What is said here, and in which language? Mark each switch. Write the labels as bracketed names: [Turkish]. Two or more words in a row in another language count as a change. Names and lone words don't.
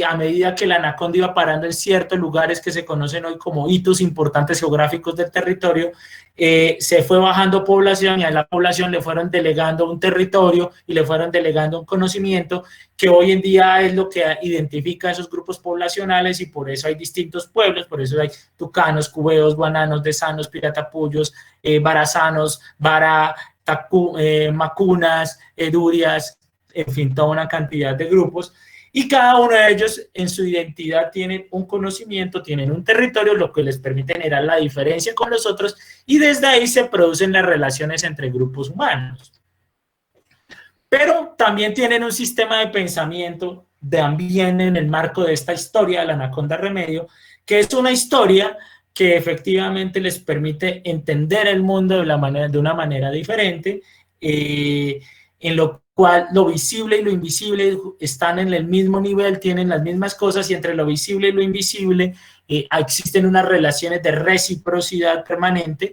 [Spanish] a medida que la anaconda iba parando en ciertos lugares que se conocen hoy como hitos importantes geográficos del territorio, se fue bajando población y a la población le fueron delegando un territorio y le fueron delegando un conocimiento que hoy en día es lo que identifica a esos grupos poblacionales, y por eso hay distintos pueblos, por eso hay tucanos, cubeos, guananos, desanos, piratapullos, barazanos, macunas, edurias, en fin, toda una cantidad de grupos, y cada uno de ellos en su identidad tienen un conocimiento, tienen un territorio, lo que les permite generar la diferencia con los otros, y desde ahí se producen las relaciones entre grupos humanos. Pero también tienen un sistema de pensamiento también en el marco de esta historia de la Anaconda Remedio, que es una historia que efectivamente les permite entender el mundo de una manera diferente, en lo cual lo visible y lo invisible están en el mismo nivel, tienen las mismas cosas, y entre lo visible y lo invisible existen unas relaciones de reciprocidad permanente.